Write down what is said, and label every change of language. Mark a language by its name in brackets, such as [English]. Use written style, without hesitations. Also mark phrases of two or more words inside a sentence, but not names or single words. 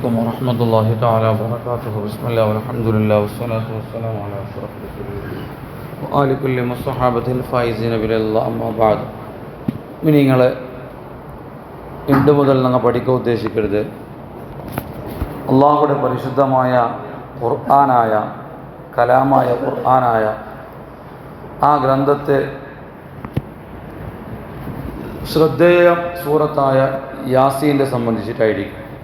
[Arabic] عليكم ورحمة الله تعالى وبركاته. بسم الله والحمد لله والصلاة والسلام على أشرف رسول الله وآل كل الصحابة الفائزين بالله أما بعد. [Malayalam] നിങ്ങളെ ഇന്നു മുതൽ നിങ്ങൾ പഠിക്കാൻ ഉദ്ദേശിക്കരുത് അള്ളാഹുയുടെ പരിശുദ്ധമായ ഖുർആനായ കലാമായ ഖുർആനായ ആ ഗ്രന്ഥത്തെ ശ്രദ്ധേയ സൂറത്തായ യാസീനെ സംബന്ധിച്ചിട്ടായിരിക്കും.